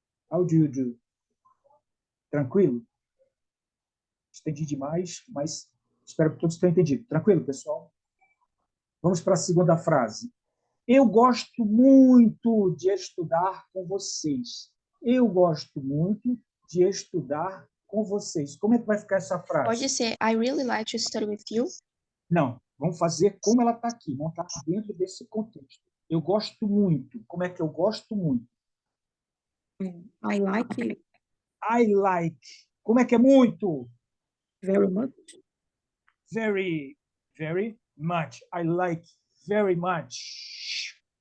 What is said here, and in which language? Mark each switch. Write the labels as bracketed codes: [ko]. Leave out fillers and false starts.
[en] How do you do? [pt] Tranquilo? Estendi demais, mas espero que todos tenham entendido. Tranquilo, pessoal? Vamos para a segunda frase. Eu gosto muito de estudar com vocês. Eu gosto muito de estudar com vocês. Como é que vai ficar essa frase? Pode ser [en] I really like to study with you. [pt] Não, vamos fazer como ela está aqui, montar dentro desse contexto. Eu gosto muito. Como é que eu gosto muito? [en] I like I like. [pt] Como é que é muito? [en] very much. Very, very much. I like very much.